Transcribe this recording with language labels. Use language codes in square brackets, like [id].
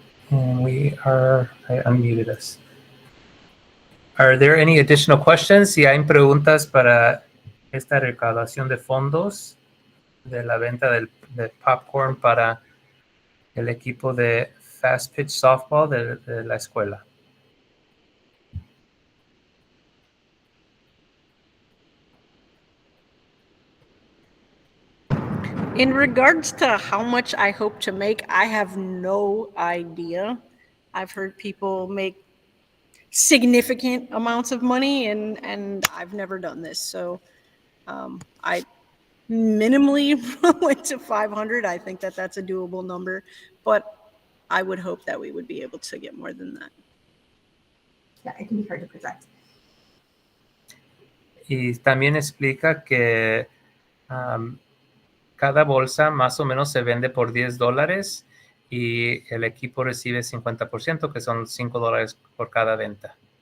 [en] And I unmuted us. Are there any additional questions? [es] Si hay preguntas para esta recaudación de fondos de la venta de popcorn para el equipo de Fast Pitch Softball de la escuela. [en] In regards to how much I hope to make, I have no idea. I've heard people make significant amounts of money, and I've never done this. So I minimally went to 500. I think that that's a doable number, but I would hope that we would be able to get more than that. Yeah, it can be hard to project. [es] Y también explica que cada bolsa más o menos se vende por $10 y el equipo recibe 50%, que son $5 por cada venta.